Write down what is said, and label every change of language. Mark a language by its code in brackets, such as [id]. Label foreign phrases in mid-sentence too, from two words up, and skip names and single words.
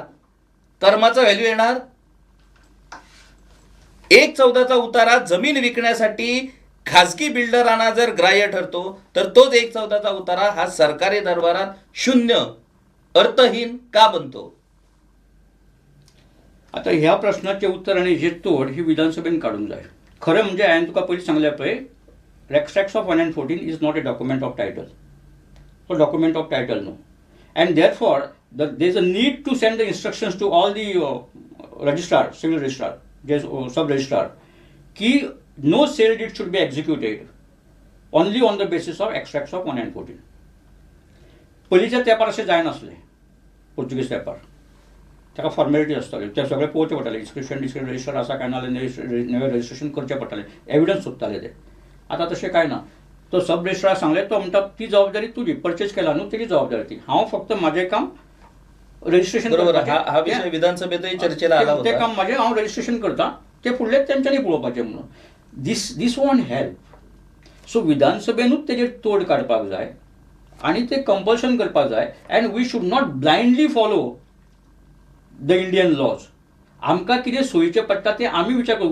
[mr] कर्माचा व्हॅल्यू येणार. 1/14 उतारा जमीन विकण्यासाठी खाजगी बिल्डरांना जर ग्राह्य ठरतो तर तोच 1/14 उतारा हा सरकारी दरबारात शून्य, अर्थहीन का बनतो? [kok] आता ह्या प्रश्नाचे उत्तर आणि जे तोड ही विधानसभेन काढून जाय. खरं म्हणजे हांवें तुका पयलीं सांगलें पळय, [en] Extracts of 114 is not a document of title. So document of title no. And therefore there is a need to send the instructions to all the registrar, civil registrar, sub registrar, ki no sale deed should be executed only on the basis of extracts of 114. [kok] पयलींच्या तेंपार अशें जायनासलें. पोर्चुगीज तेंपार ताका फॉर्मेलिटी आसताल्यो, ते सगळे पळोवचें पडटालें. [en] inscription register [kok] आसा काय ना, नवें रजिस्ट्रेशन करचें पडटालें, एविडन्स सोदताले ते. आता तशें कांय ना. तो सब रजिस्ट्रार सांगलें, तो म्हणटा ती जबाबदारी तुजी, परचेज केला न्हू तेजी जबाबदारी ती. हांव फक्त म्हाजें काम रजिस्ट्रेशन करता. [mr] हा विषय विधानसभेतही चर्चेला आला होता. [kok] ते काम म्हाजें हांव रजिस्ट्रेशन करता, ते फुडले तेंच्यांनी पळोवपाचें म्हणून. [en] This won't help. [kok] सो विधानसभेनूच तेजेर तोड काडपाक जाय आनी ते कंपल्शन करपाक जाय. [en] And we should not blindly follow the Indian laws. [kok] आमकां कितें सोयीचें पडटा तें आमी विचार करूं.